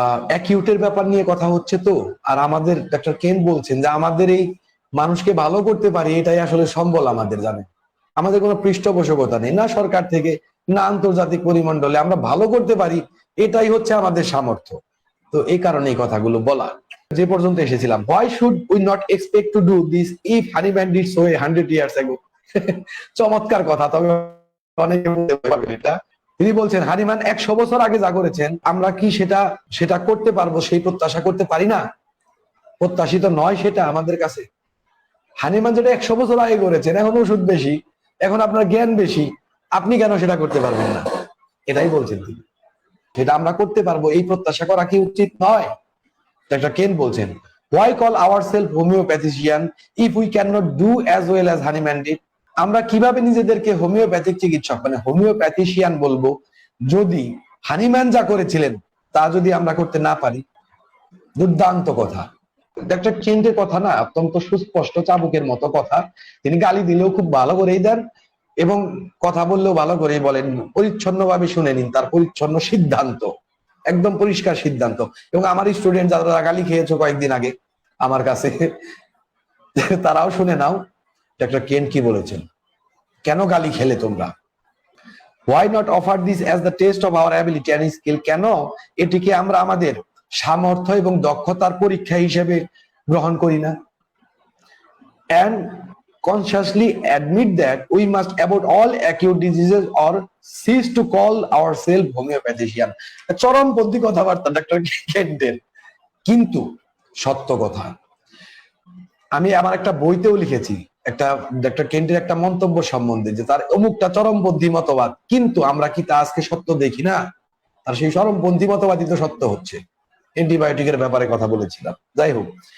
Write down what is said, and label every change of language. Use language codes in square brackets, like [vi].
[bn] অ্যাকিউটের ব্যাপার নিয়ে কথা হচ্ছে তো, আর আমাদের ডক্টর কেন বলছেন যে আমাদের এই মানুষকে ভালো করতে পারি এটাই আসলে সম্বল আমাদের, জানেন, আমাদের কোনো পৃষ্ঠপোষকতা নেই, না সরকার থেকে না আন্তর্জাতিক পরিমণ্ডলে, আমরা ভালো করতে পারি এটাই হচ্ছে আমাদের সামর্থ্য। তো এই কারণে এই কথাগুলো বলা। যে পর্যন্ত এসেছিলাম, [en] why should we not expect to do this if Haniman did so 100 years ago? [bn] চমৎকার কথা, তবে অনেকে বলতে পারবেন এটা। তিনি বলছেন হানিমান 100 বছর আগে যা করেছেন আমরা কি সেটা করতে পারবো, সেই প্রত্যাশা করতে পারি না, প্রত্যাশিত নয় সেটা আমাদের কাছে। হানিম্যান যেটা 100 বছর আগে করেছেন, এখন ওষুধ বেশি, এখন আপনার জ্ঞান বেশি, আপনি কেন সেটা করতে পারবেন না? এটাই বলছেন তিনি। সেটা আমরা করতে পারবো এই প্রত্যাশা করা কি উচিত নয়? ডক্টর কেন বলছেন, [en] why call ourselves homeopathician if we cannot do as well as Hahnemann did? [bn] আমরা কিভাবে নিজেদেরকে হোমিওপ্যাথিক চিকিৎসক মানে হোমিওপ্যাথিশিয়ান বলবো যদি হানিম্যান যা করেছিলেন তা যদি আমরা করতে না পারি? দুর্দান্ত কথা। ডক্টর কেন্টের কথা না অত্যন্ত সুস্পষ্ট, চাবুকের মতো কথা। তিনি গালি দিলেও খুব ভালো করেই দেন এবং কথা বললেও ভালো করেই বলেন। পরিচ্ছন্নভাবে শুনে নিন তার পরিচ্ছন্ন সিদ্ধান্ত, একদম পরিষ্কার সিদ্ধান্ত। এবং আমার স্টুডেন্ট যারা গালি খেয়েছো কয়েকদিন আগে আমার কাছে, তারাও শুনে নাও ডক্টর কেন কি বলেছেন। কেন গালি খেলে তোমরা? [en] why not offer this as the test of our ability and skill? [bn] কেন এটিকে আমরা আমাদের সামর্থ্য এবং দক্ষতার পরীক্ষা হিসেবে গ্রহণ করি না? [en] and consciously admit that we must avoid all acute diseases or cease to call ourselves homeopathician. [bn] চরমপন্থী কথাবার্তা ডক্টর কেন্টের, কিন্তু সত্য কথা। আমি আমার একটা বইতেও লিখেছি একটা ডক্টর কেন্টের একটা মন্তব্য সম্বন্ধে যে তার অমুকটা চরমপন্থী মতবাদ, কিন্তু আমরা কি তা আজকে সত্য দেখি না? তার সেই চরমপন্থী মতবাদই তো সত্য হচ্ছে। অ্যান্টিবায়োটিকের ব্যাপারে কথা বলেছিলাম, যাই হোক।